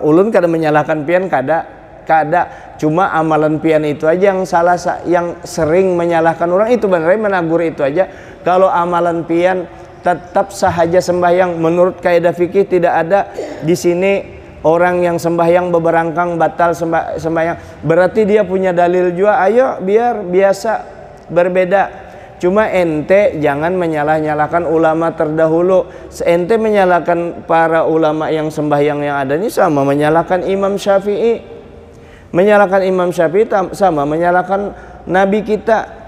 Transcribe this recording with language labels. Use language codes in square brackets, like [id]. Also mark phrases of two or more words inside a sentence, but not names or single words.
[bjn] Ulun kada menyalahkan pian, kada. Cuma amalan pian itu aja yang salah, yang sering menyalahkan orang itu benar menagur itu aja. [id] Kalau amalan pian tetap sahaja sembahyang menurut kaidah fikih, tidak ada di sini orang yang sembahyang beberangkang batal sembahyang. Berarti dia punya dalil juga. Ayo biar biasa berbeda. Cuma ente jangan menyalah-nyalahkan ulama terdahulu. Ente menyalahkan para ulama yang sembahyang yang ada ini sama menyalahkan Imam Syafi'i. Menyalahkan Imam Syafi'i sama menyalahkan Nabi kita.